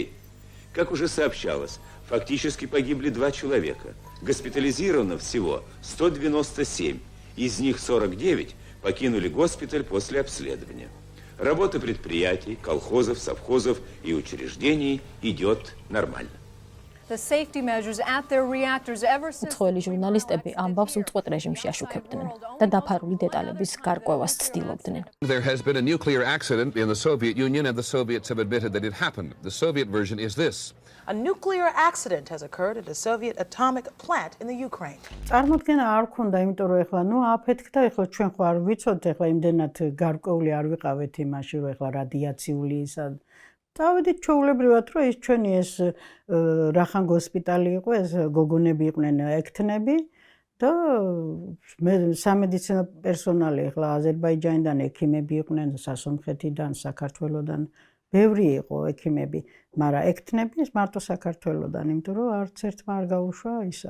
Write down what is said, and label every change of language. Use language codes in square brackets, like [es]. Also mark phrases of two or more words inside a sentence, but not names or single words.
[ru] Как уже сообщалось, фактически погибли 2 человека. Госпитализировано всего 197, из них 49 покинули госпиталь после обследования. Работа предприятий, колхозов, совхозов и учреждений идет нормально. [en] The safety measures at their reactors ever since [ka] უცხოელი ჟურნალისტები ამბავს უწყვეტ რეჟიმში აშუქებდნენ და დაფარული დეტალების გარკვევას ცდილობდნენ. [en] There has been a nuclear accident in the Soviet Union and the Soviets have admitted that it happened. The Soviet version is this. A nuclear accident has occurred at a Soviet atomic plant in the Ukraine. [ka] წარმოდგენა არ ქონდა, იმიტომ რომ ეხლა აფეთქდა, ეხლა ჩვენ ხო არ ვიცოდთ, ეხლა იმდენად გარკვეული არ ვიყავით იმაში, რომ ეხლა რადიაციული ისა დავედით ჩვეულებრივად, რომ ის ჩვენი ეს რახან ჰოსპიტალი იყო, ეს გოგონები იყვნენ ექთნები და სამედიცინო პერსონალი ეხლა აზერბაიჯანიდან ექიმები იყვნენ, სასონხეთიდან, საქართველოსდან, ბევრი იყო ექიმები, მაგრამ ექთნები ის მარტო საქართველოსდან, იმიტომ რომ არც ერთმა არ გაუშვა ისა.